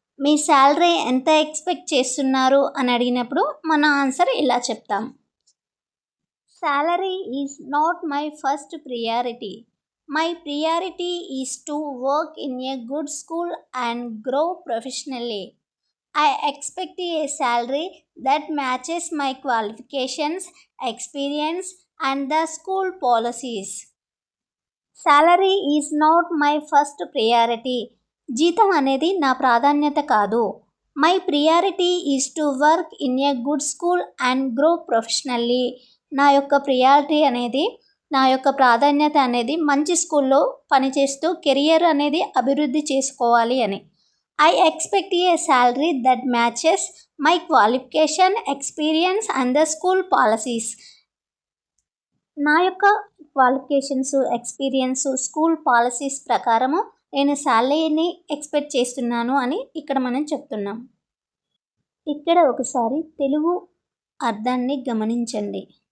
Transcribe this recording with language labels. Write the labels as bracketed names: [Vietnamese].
[Telugu] మీ salary ఎంత expect చేస్తున్నారు అని అడిగినప్పుడు మన ఆన్సర్ ఇలా చెప్తాం. [English] Salary is not my first priority. My priority is to work in a good school and grow professionally. I expect a salary that matches my qualifications, experience, and the school policies. Salary is not my first priority. [Telugu] జీతం అనేది నా ప్రాధాన్యత కాదు. [English] My priority is to work in a good school and grow professionally. [Telugu] నా యొక్క priority అనేది, నా యొక్క ప్రాధాన్యత అనేది మంచి స్కూల్లో పనిచేస్తూ కెరియర్ అనేది అభివృద్ధి చేసుకోవాలి అని. [English] I expect a salary that matches my qualification, experience and the school policies. [Telugu] నా యొక్క క్వాలిఫికేషన్స్, ఎక్స్పీరియన్స్, స్కూల్ పాలసీస్ ప్రకారము నేను సాలరీని ఎక్స్పెక్ట్ చేస్తున్నాను అని ఇక్కడ మనం చెప్తున్నాం. ఇక్కడ ఒకసారి తెలుగు అర్థాన్ని గమనించండి.